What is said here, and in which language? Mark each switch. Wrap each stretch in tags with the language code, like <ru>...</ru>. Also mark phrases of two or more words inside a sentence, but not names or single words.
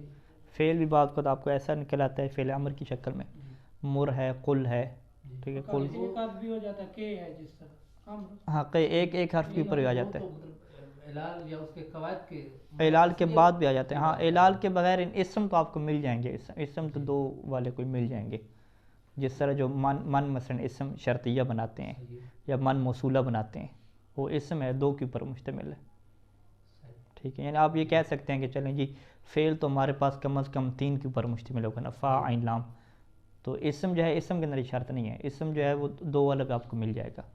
<ur>فعل بھی بعض اوقات آپ کو ایسا نکل آتا ہے فعل امر کی شکل میں، مر ہے، قل ہے. ٹھیک ہے، قل بھی ہو جاتا ہے کہ ہے جس طرح ہاں ایک حرف کے اوپر بھی آ جاتا ہے. اعلال یا اس کے قواعد کے اعلال کے بعد بھی آ جاتے ہیں. ہاں اعلال کے بغیر اسم تو آپ کو مل جائیں گے، اسم تو دو والے کوئی مل جائیں گے. جس طرح جو من مثلا اسم شرطیہ بناتے ہیں یا من موصولہ بناتے ہیں، وہ اسم ہے، دو کے اوپر مشتمل ہے. ٹھیک ہے، یعنی آپ یہ کہہ سکتے ہیں کہ چلیں جی فعل تو ہمارے پاس کم از کم تین کے اوپر مشتمل ہوگا نا، فا عین لام. تو اسم جو ہے اسم کے اندر شرط نہیں ہے، اسم جو ہے وہ دو الگ آپ کو مل جائے گا.</ur>